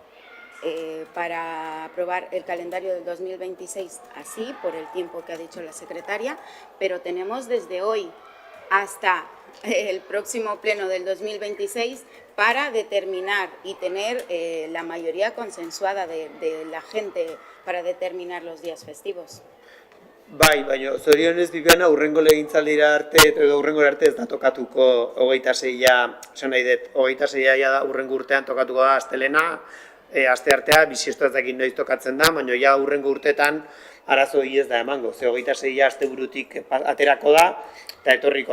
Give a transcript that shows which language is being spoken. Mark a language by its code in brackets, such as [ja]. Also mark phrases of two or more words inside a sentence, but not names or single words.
[es] para aprobar el calendario del 2026 así, por el tiempo que ha dicho la secretaria, pero tenemos desde hoy hasta el próximo pleno del 2026 para determinar y tener la mayoría consensuada de la gente para determinar los días festivos. [eu] Bai, baina zorionez Bibiana urrengo legintzaldira arte edo urrengo arte ez da tokatuko 26a, esan nahi dut, 26a da urrengo urtean tokatuko da astelena, asteartea, bisiesto ez dakit noiz tokatzen da, baina ja urrengo urtetan arazo ez da emango, ze 26a asteburutik aterako da, eta etorriko da.